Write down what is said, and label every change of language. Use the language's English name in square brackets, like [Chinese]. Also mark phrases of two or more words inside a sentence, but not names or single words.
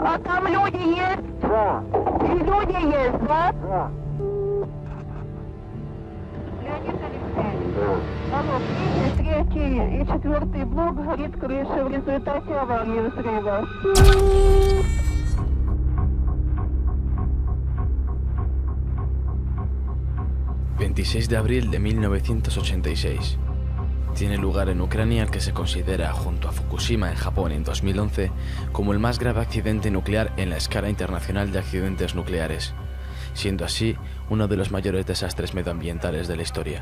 [Russian] А там люди есть? Да. И люди есть, да? Да. Леонид Алексеевич. Да. Алло, третий и четвертый блок горит крыша в результате аварии взрыва. [Spanish] 26 de abril de 1986. Tiene lugar en Ucrania el que se considera, junto a Fukushima en Japón en 2011, como el más grave accidente nuclear en la escala internacional de accidentes nucleares, siendo así uno de los mayores desastres medioambientales de la historia.